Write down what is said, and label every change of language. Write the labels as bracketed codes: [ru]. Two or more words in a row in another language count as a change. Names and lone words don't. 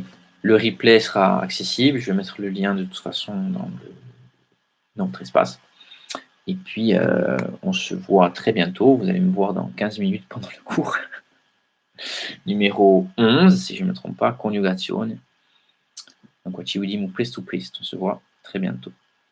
[fr] Le replay sera accessible. Je vais mettre le lien de toute façon dans votre espace. Et puis, on se voit très bientôt. Vous allez me voir dans 15 minutes pendant le cours. Numéro 11, si je ne me trompe pas, conjugazione. Donc, [it] ci vediamo presto presto. [fr] On se voit très bientôt.